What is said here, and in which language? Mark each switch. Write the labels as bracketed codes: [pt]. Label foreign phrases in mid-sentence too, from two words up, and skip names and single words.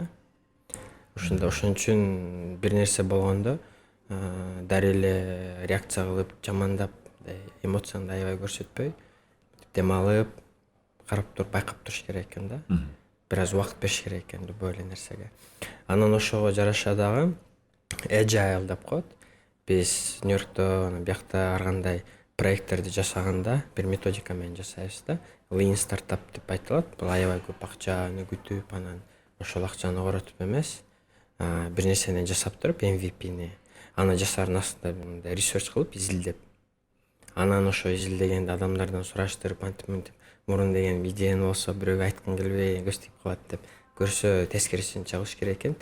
[ky] Ошондо ошон үчүн бир нерсе болгондо дароо эле реакция кылып, жамандап, эмоцияңды аябай көрсөтпөй, дем алып, карап туруп байкап туруш керек экен да. Бир аз убакыт бериш керек экен любой эле нерсеге. Анан ошого жараша дагы agile деп коет. Биз Нью-Йоркто биякта ар кандай проекттерди жасаганда бир методика менен жасайбыз да. [en] Lean startup [ky] деп айтылат. Бул аябай көп акчаны күтүп, анан ошол акчаны коротуп эмес, бир нерсени жасап туруп MVP-ни аны жасаардын астында мындай research кылып изилдеп, анан ошо изилдегенди адамдардан сураштырып, антип мурун деген идеяң болсо бирөөгө айткың келбей көз тип калат деп көрсө тескерисин чыгыш керек экен.